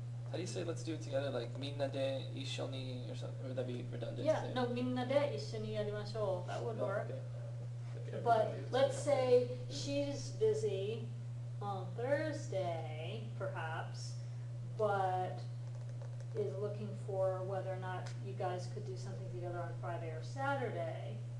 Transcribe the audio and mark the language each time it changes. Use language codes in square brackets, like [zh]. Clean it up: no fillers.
[en] How do you say let's do it together? Like [ja] minna de ishoni [en] or something? Or would that be redundant? Yeah, to say? no, [ja] みんなで一緒にやりましょう. [en] That would Oh, work. okay. But let's say she's busy on Thursday, perhaps, but is looking for whether or not you guys could do something together on Friday or Saturday.